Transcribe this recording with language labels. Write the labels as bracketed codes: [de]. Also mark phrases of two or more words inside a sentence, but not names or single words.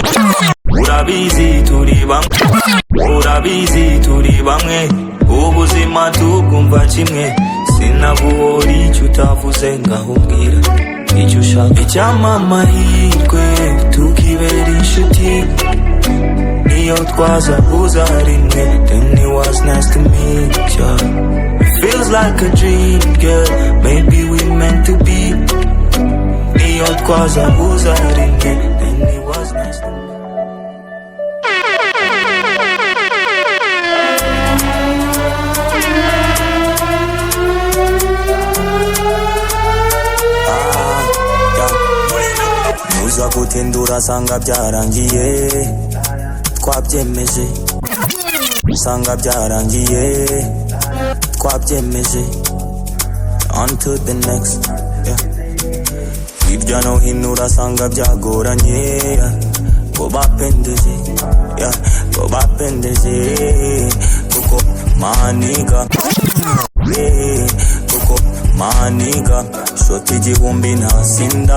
[rw] Urabizi turi bamwe. Urabizi turi bamwe. Ubuzima tubwumva kimwe. Sinaguhora icyo utavuze ngaho mbwira icyo ushaka. Icyama amahirwe tukibera inshuti. Niyo twaza uza rimwe. [en] Then it was nice to meet ya. It feels like a dream, girl. Maybe we meant to be. [rw] Niyo twaza uza rimwe. [en] Then it was nice to meet ya. [rw] Nuza gutindura sanga byarangiye. Twabyemeje sanga byarangiye. Twabyemeje [en] on to the next, yeah. [rw] Hirya no hino urasanga byagoranye, yeah. Ngo bapendeje, yeah. Ngo bapendeje kuko maniga, yeah. Kuko maniga shoti igihumbi ntasinda.